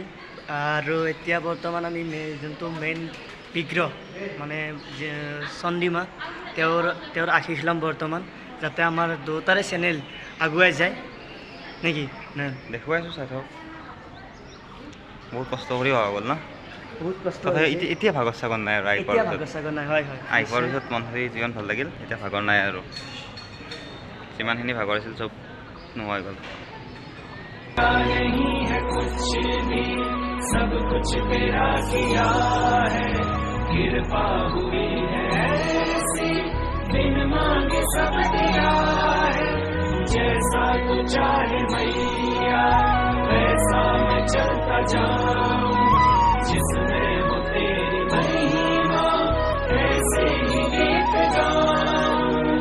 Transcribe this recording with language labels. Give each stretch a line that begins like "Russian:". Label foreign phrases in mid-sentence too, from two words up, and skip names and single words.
Assamese: আৰু এতিয়া বৰ্তমান আমি যোনটো মেইন বিগ্ৰহ মানে চণ্ডীমা, তেওঁৰ আশীষ ল'ম বৰ্তমান, যাতে আমাৰ দুটাৰে চেনেল আগুৱাই যায় নেকি। দেখুৱাই আছোঁ, চাই থাকক। বহুত কষ্ট কৰি অহা গ'ল ন, বহুত কষ্ট। এতিয়া ভাগৰ চাগৰ নাই আৰু আহি পোৱাৰ পিছত মন হেৰি যিমান ভাল লাগিল, এতিয়া ভাগৰ নাই আৰু। যিমানখিনি ভাগৰ আছিল চব নোহোৱা গ'ল।
Hindi: जैसा तू चाहे मैया, वैसा मैं चलता जाऊं, जिसमें हो तेरी महिमा, ऐसे ही गीत गाऊं।